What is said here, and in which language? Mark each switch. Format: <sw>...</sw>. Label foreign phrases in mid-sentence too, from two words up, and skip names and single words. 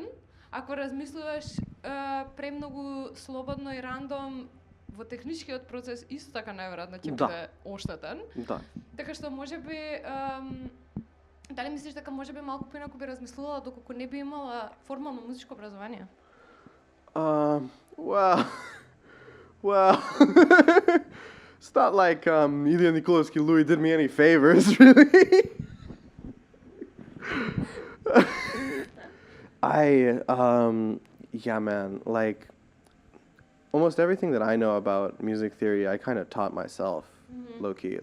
<mk>Ако размислуваш премногу слободно и рандом во техничкиот процес, исто така најверојатно ќе биде оштетен. Да. Така што можеби дали мислиш дека можеби малку поинаку би размислувала доколку не би имала формално музичко образование?</mk> <en>Well, it's not like Илија Николовски Louis did me any favors, really. Yeah, man, like, almost everything that I know about music theory, I kind of taught myself, low-key.</en>